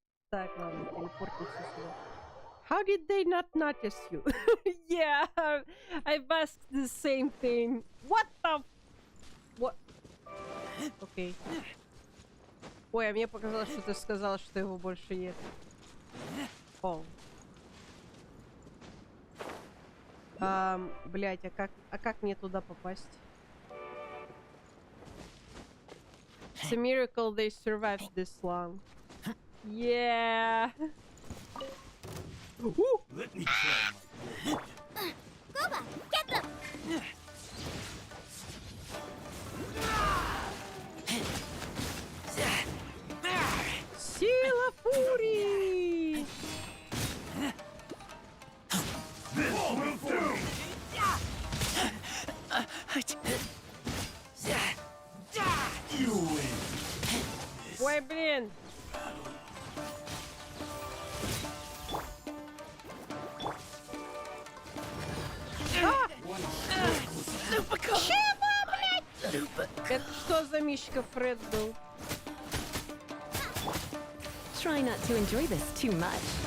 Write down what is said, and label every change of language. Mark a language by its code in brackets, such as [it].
[ru] Так, ладно, телепортнемся сюда. [en] How did they not notice you? Yeah, I've asked the same thing. What the... What? Окей. [ru] Ой, а мне показалось, что ты сказала, что его больше нет. О. Блять, а как мне туда попасть? [en] It's a miracle they survived this long. Yeah. Let me try. Goba, get them! [ru] Сила фурии! Ой, блин. Чего, блядь? Это что за Мишка Фред был? [en] Try not to enjoy this too much.